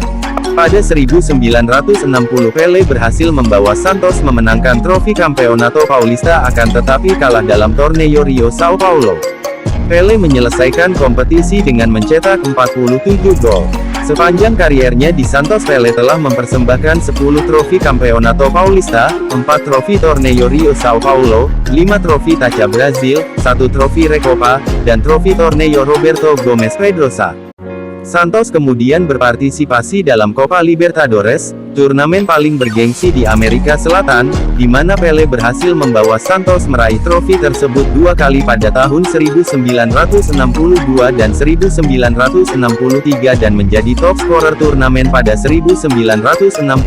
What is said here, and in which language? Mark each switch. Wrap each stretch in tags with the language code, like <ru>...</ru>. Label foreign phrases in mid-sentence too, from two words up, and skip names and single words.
<id>Pada 1960 Pelé berhasil membawa Santos memenangkan trofi Campeonato Paulista akan tetapi kalah dalam Torneio Rio Sao Paulo. Pelé menyelesaikan kompetisi dengan mencetak 47 gol. Sepanjang kariernya di Santos, Pelé telah mempersembahkan 10 trofi Campeonato Paulista, 4 trofi Torneio Rio Sao Paulo, 5 trofi Taça Brasil, 1 trofi Recopa, dan trofi Torneio Roberto Gomes Pedrosa. Santos kemudian berpartisipasi dalam Copa Libertadores, turnamen paling bergengsi di Amerika Selatan, di mana Pelé berhasil membawa Santos meraih trofi tersebut 2 kali pada tahun 1962 dan 1963 dan menjadi</id> <en>top scorer</en> <id>turnamen pada 1965.</id>